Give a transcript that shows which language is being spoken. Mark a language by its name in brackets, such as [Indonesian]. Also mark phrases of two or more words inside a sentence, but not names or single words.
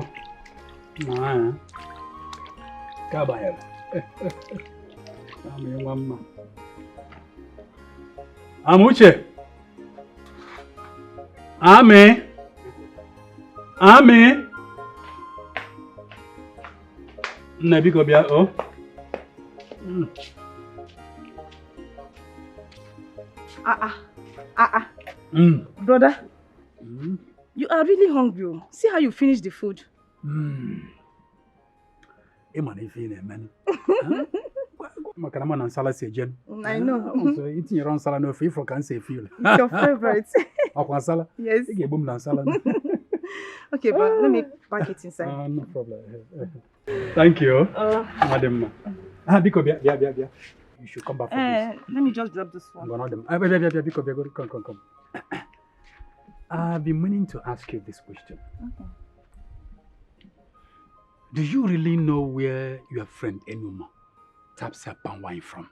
[Igbo] Na ka banyere. Ama nwa mma. Amuche. Ame. Nna biko bịa o. [English] Brother, you are really hungry. See how you finish the food. [Igbo] Ịma na ife ị na-eme. Maka na m na nsala si eje. [English] I know. [Igbo] So itinyere nsala n'ofe ifo ka m si feel. [English] It's your favorite. [Igbo] Akwa nsala? [English] Yes. [Igbo] Ị ga-egbu m na nsala. [English] Okay, but let me pack it inside. No problem. Thank you. Madam. [Igbo] Biko bịa. [English] You should come back for this. Let me just drop this one. Biko, come. I've been meaning to ask you this question. Okay. Do you really know where your friend Enuma taps her palm wine from?